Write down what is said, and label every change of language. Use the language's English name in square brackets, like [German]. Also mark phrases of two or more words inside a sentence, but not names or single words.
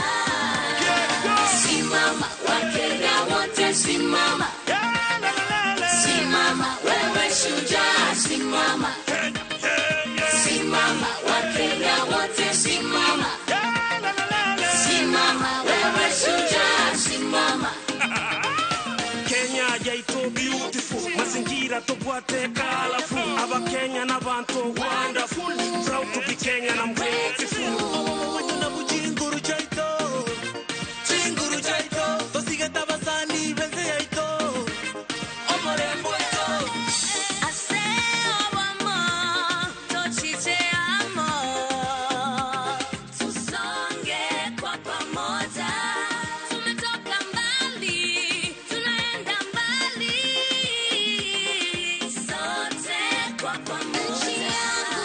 [Swahili] Simama, Wakenya wote simama, simama wewe shujaa, simama. Simama, Wakenya wote simama, simama wewe shujaa, simama. [Gusii] Kenya yaito beautiful, mazingira tobwate colorful, aba Kenya na bantu wonderful, [English] proud to be Kenyan, I'm grateful. [Gusii] Wajuna bujinguru chaito, chinguru chaito, tosiga tabasani benze yaito, omorembo ito. Aseo wamo, tochiche amo, [Swahili] tusonge kwa pamoja. Tumetoka mbali, tunaenda mbali, sote kwa pamoja.